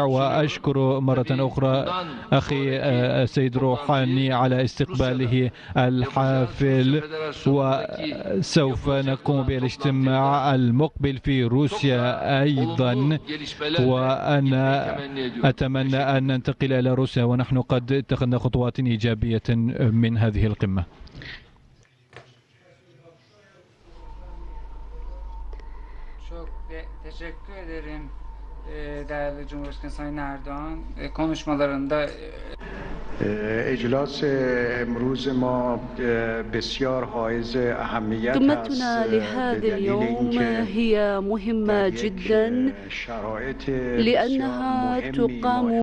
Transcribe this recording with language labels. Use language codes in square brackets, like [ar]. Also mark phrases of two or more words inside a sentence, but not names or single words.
[ar] وأشكر مرة أخرى أخي السيد روحاني على استقباله الحافل، وسوف نقوم بالاجتماع المقبل في روسيا أيضا، وأنا أتمنى أن ننتقل إلى روسيا ونحن قد اتخذنا خطوات إيجابية من هذه القمة. [tr] Çok teşekkür ederim. değerli Cumhurbaşkanı Sayın Erdoğan konuşmalarında [fa] اجلاس امروز ما بسیار حائز اهمیت است [ar] قمتنا لهذا اليوم هي مهمة جدا لأنها تقام